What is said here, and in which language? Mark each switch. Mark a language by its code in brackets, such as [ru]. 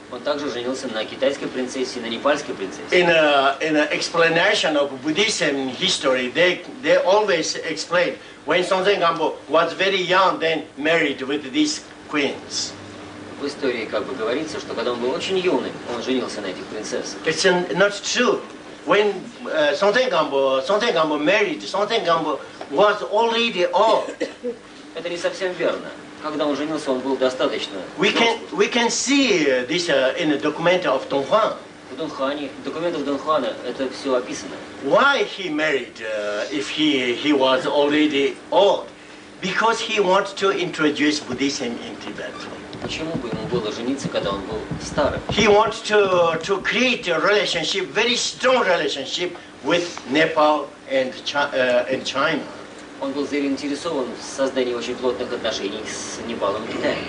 [ru] Он также женился на китайской принцессе и на непальской принцессе. [en] In an explanation of Buddhism history, they always explain when Songtsen Gampo was very young, then married with these queens. [ru] В истории как бы говорится, что когда он был очень юный, он женился на этих принцессах. [en] It's not true. When Songtsen Gampo married, Songtsen Gampo was already old. [ru] Это не совсем верно. Когда он женился, он был достаточно. [en] We can see this in the document of Donghuang. [ru] В Дунхуане, в документах Дунхуана это все описано. [en] Why he married if he was already old? Because he wanted to introduce Buddhism in Tibet. [ru] Почему бы ему было жениться, когда он был старым? [en] He wanted to create a relationship, very strong relationship with Nepal and China. [ru] Он был заинтересован в создании очень плотных отношений с Непалом и Китаем.